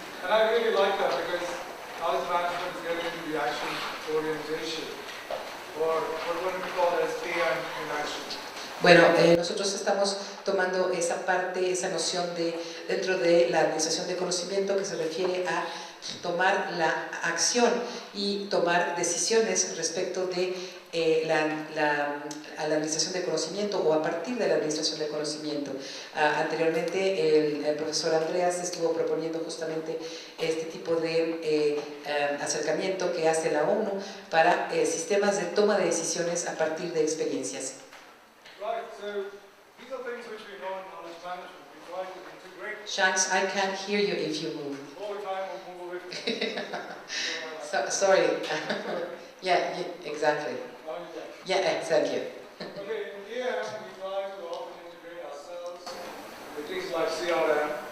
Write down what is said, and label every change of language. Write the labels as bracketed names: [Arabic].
[English] And I really like that because knowledge management is getting into the action orientation, or what we call as AM in action. [Spanish] Bueno, nosotros estamos tomando esa parte, esa noción dentro de la administración de conocimiento que se refiere a tomar la acción y tomar decisiones respecto de a la administración de conocimiento o a partir de la administración del conocimiento. Anteriormente el profesor Andreas estuvo proponiendo justamente este tipo de acercamiento que hace la ONU para sistemas de toma de decisiones a partir de experiencias. [English] Right, so these are things which we know in knowledge management. We try to integrate Shanks, I can't hear you if you move. all the time or move away from Sorry. Yeah, exactly. Now you can. Yeah, thank you. Okay, in EM, we try to often integrate ourselves with things like CRM.